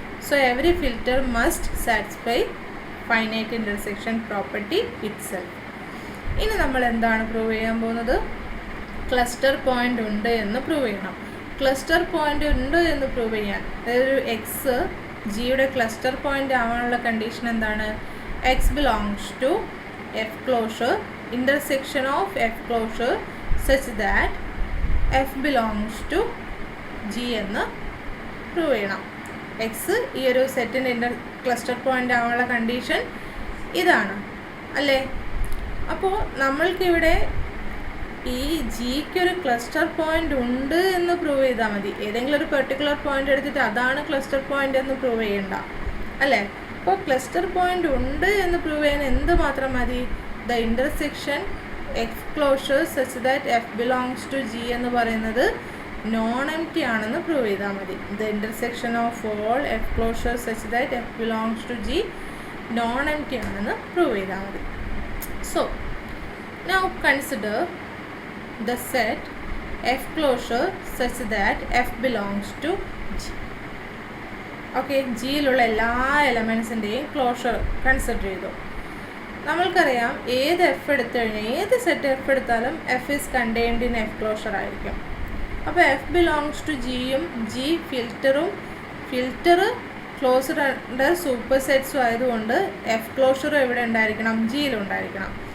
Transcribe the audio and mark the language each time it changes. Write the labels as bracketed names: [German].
[English] So every filter must satisfy finite intersection property itself. [Malayalam] ഇനി നമ്മൾ എന്താണ് പ്രൂവ് ചെയ്യാൻ പോകുന്നത്? ക്ലസ്റ്റർ പോയിന്റ് ഉണ്ട് എന്ന് പ്രൂവ് ചെയ്യണം. ക്ലസ്റ്റർ പോയിന്റ് ഉണ്ട് എന്ന് പ്രൂവ് ചെയ്യാൻ, അതായത് ഒരു എക്സ് ജിയുടെ ക്ലസ്റ്റർ പോയിന്റ് ആവാനുള്ള കണ്ടീഷൻ എന്താണ്? [English] X belongs to F closure intersection of F closure such that F belongs to G [Malayalam] എന്ന് പ്രൂവ് ചെയ്യണം. എക്സ് ഈ ഒരു സെറ്റിൻ്റെ ക്ലസ്റ്റർ പോയിൻ്റ് ആവാനുള്ള കണ്ടീഷൻ ഇതാണ് അല്ലേ? അപ്പോൾ നമ്മൾക്കിവിടെ ഈ ജിക്കൊരു ക്ലസ്റ്റർ പോയിൻ്റ് ഉണ്ട് എന്ന് പ്രൂവ് ചെയ്താൽ മതി. ഏതെങ്കിലും ഒരു പെർട്ടിക്കുലർ പോയിൻ്റ് എടുത്തിട്ട് അതാണ് ക്ലസ്റ്റർ പോയിൻ്റ് എന്ന് പ്രൂവ് ചെയ്യണ്ട അല്ലേ? അപ്പോൾ ക്ലസ്റ്റർ പോയിൻ്റ് ഉണ്ട് എന്ന് പ്രൂവ് ചെയ്യാൻ എന്ത് മാത്രം മതി? [English] The intersection F closure such that F belongs to G എന്ന് പറയുന്നത് non empty [Malayalam] ആണെന്ന് പ്രൂവ് ചെയ്താൽ മതി. [English] The intersection of all F closure such that F belongs to G non empty [Malayalam] ആണെന്ന് പ്രൂവ് ചെയ്താൽ മതി. [English] So now consider the set F closure such that F belongs to G. [Malayalam] Okay, ജിയിലുള്ള എല്ലാ എലമെൻസിൻ്റെയും closure consider ചെയ്തു. നമ്മൾക്കറിയാം ഏത് F എടുത്തു കഴിഞ്ഞാൽ ഏത് സെറ്റ് എഫ് എടുത്താലും [English] F is contained in F closure [Malayalam] ആയിരിക്കും. അപ്പോൾ എഫ് ബിലോങ്സ് ടു ജിയും G filter closed under super സെറ്റ്സും ആയതുകൊണ്ട് എഫ് ക്ലോഷറും എവിടെ ഉണ്ടായിരിക്കണം? ജിയിലുണ്ടായിരിക്കണം.